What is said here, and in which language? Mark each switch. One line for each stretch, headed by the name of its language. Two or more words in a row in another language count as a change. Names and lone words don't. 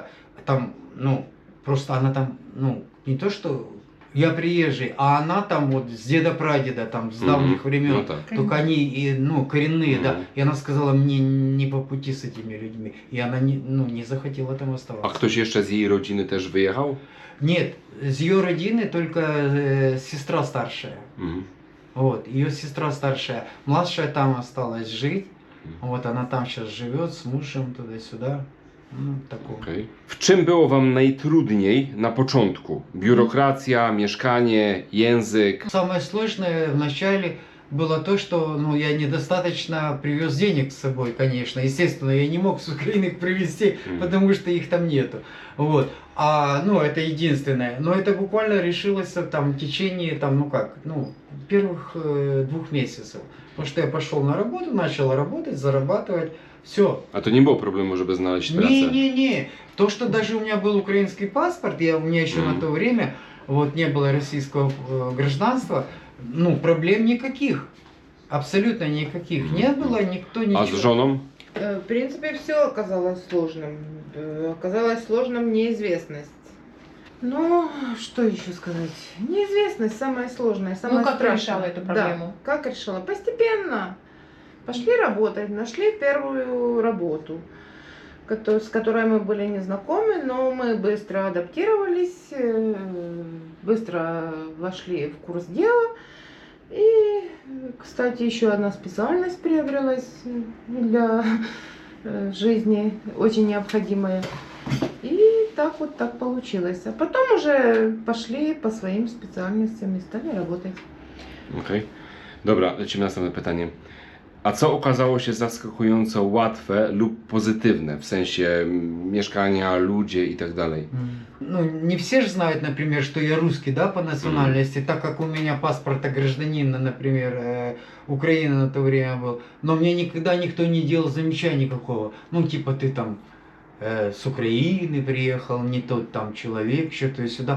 Russian: Там, ну, просто она там, ну, не то что я приезжий, а она там вот с деда-прадеда, там, с давних времен, ну, так. только они, ну, коренные, да. И она сказала, мне не по пути с этими людьми. И она не захотела там
Polish: A
Russian: оставаться.
Polish: ktoś jeszcze z jej rodziny też wyjechał?
Russian: Нет, с ее родины только сестра старшая. Вот, ее сестра старшая. Младшая там осталась жить. Вот, она там сейчас живет с мужем туда-сюда. Ну, такого.
Polish: Okej. W czym było wam najtrudniej na początku? Biurokracja, mieszkanie, język?
Russian: Самое сложное вначале было то, что ну, я недостаточно привез денег с собой, конечно. Естественно, я не мог с Украины их привезти, потому что их там нету. Вот. Ну, это единственное. Но это буквально решилось там в течение, первых 2 месяцев. Потому что я пошел на работу, начал работать, зарабатывать. Все.
Polish: A to nie było problemu, żeby znaleźć pracę?
Russian: Не-не-не. То, что даже у меня был украинский паспорт, у меня еще на то время вот не было российского гражданства, ну, проблем никаких. Абсолютно никаких. Не было, никто ничего.
Polish: A z żoną?
Russian: В принципе, все оказалось сложным. Оказалась сложным неизвестность. Ну, что еще сказать? Неизвестность самая сложная, самая как страшная. решала эту проблему? Да, как решила? Постепенно. Пошли работать, нашли первую работу, с которой мы были не знакомы, но мы быстро адаптировались, быстро вошли в курс дела. И, кстати, еще одна специальность приобрелась для жизни, очень необходимая. И так получилось. А потом уже пошли по своим специальностям и стали работать.
Polish: Okej. Dobra, lecimy na następne pytanie. A co okazało się zaskakująco łatwe lub pozytywne w sensie mieszkania, ludzie i tak dalej?
Russian: Ну, не все же знают, например, что я русский, да, по национальности, так как у меня паспорта гражданина, например, Украины на то время был. Но мне никогда никто не делал замечания никакого. Ну, типа, ты там с Украины приехал, не тот там человек, что-то сюда.